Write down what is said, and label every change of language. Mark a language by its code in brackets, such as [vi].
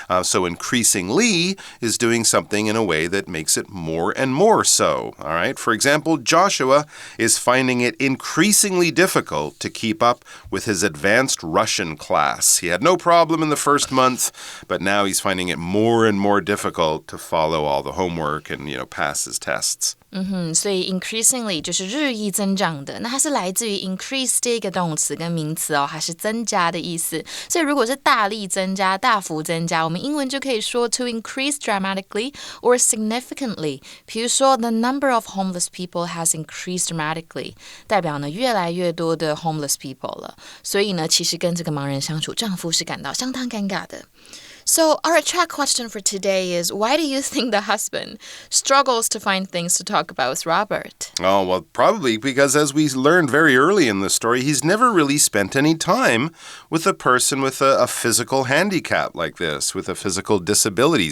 [en] So increasingly is doing something in a way that makes it more and more so, all right? For example, Joshua is finding it increasingly difficult to keep up with his advanced Russian class. He had no problem in the first month, but now he's finding it more and more difficult to follow all the homework and, you know, pass his tests. [zh] 所以 increasingly 就是日益增长的，那它是来自于 increase 这个动词跟名词哦，还是增加的意思。所以如果是大力增加、大幅增加，我们英文就可以说 [en] to increase dramatically or significantly。 [zh] 比如说 [en] the number of homeless people has increased dramatically， [zh] 代表呢越来越多的 [en] homeless people [zh] 了。所以呢，其实跟这个盲人相处，丈夫是感到相当尴尬的。 [en] So our track question for today is, why do you think the husband struggles to find things to talk about with Robert? Oh, well, probably because as we learned very early in the story, he's never really spent any time with a person with a physical handicap like this, with a physical disability.